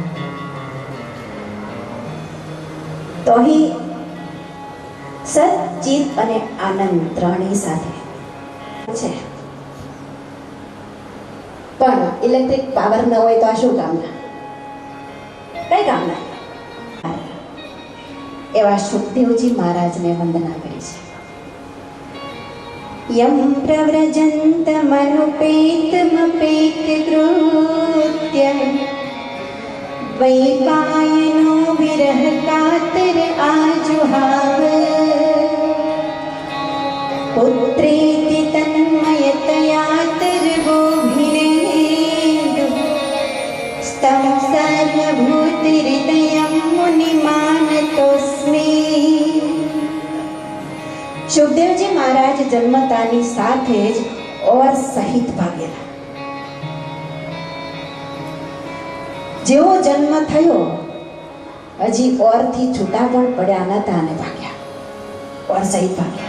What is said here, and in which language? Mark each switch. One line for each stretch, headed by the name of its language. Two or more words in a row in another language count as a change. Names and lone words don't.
Gujarati: તો અહીં સચ્ચિદ અને આનંદ ત્રણેય સાથે છે। પણ
English: electric power
Gujarati: ન હોય તો આ શું કામના? કઈ કામના? એવા સુખદેવજી મહારાજને વંદના કરી છે।
Sanskrit: यं प्रव्रजन्तमनुपेतमपेतकृत्य वैपायनो विरह कातर आजुहाव पुत्रेति तन्मयतयातर्वोभिनेदु स्तं सर्वभूतहृदयं मुनिमानतोऽस्मि।
Gujarati: સુખદેવજી મહારાજ જન્મતાની સાથે જ ઓર સહિત ભાગેલા। જેવો જન્મ થયો હજી ઓરથી છૂટા પણ પડ્યા નતા અને ભાગ્યા, ઓર સહિત ભાગ્યા।